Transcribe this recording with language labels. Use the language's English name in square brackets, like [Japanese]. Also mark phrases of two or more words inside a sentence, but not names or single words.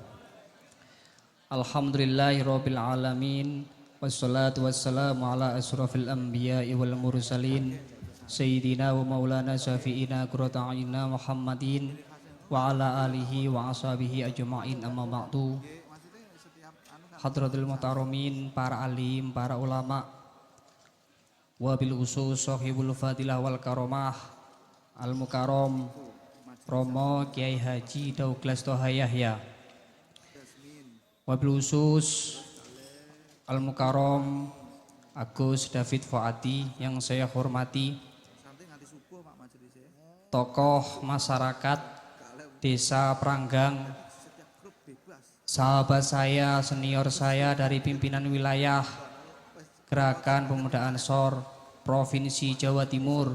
[Arabic] الحمد لله رب العالمين. والصلاة والسلام على أشرف الأنبياء والمرسلين سيدنا ومولانا شفيعنا قرة أعيننا محمد وعلى آله وأصحابه أجمعين أما بعد. حضرة المحترمين, [Indonesian] para alim, para ulama, [Arabic] وبالخصوص صاحب الفضيلة والكرامة المكرم Romo Kiai Haji Douglas Toha Yahya, وبالخصوص المكرم [Indonesian] Agus David Fuadi yang saya hormati, tokoh masyarakat Desa Pranggang, sahabat saya, senior saya dari pimpinan wilayah Gerakan Pemuda Ansor Provinsi Jawa Timur,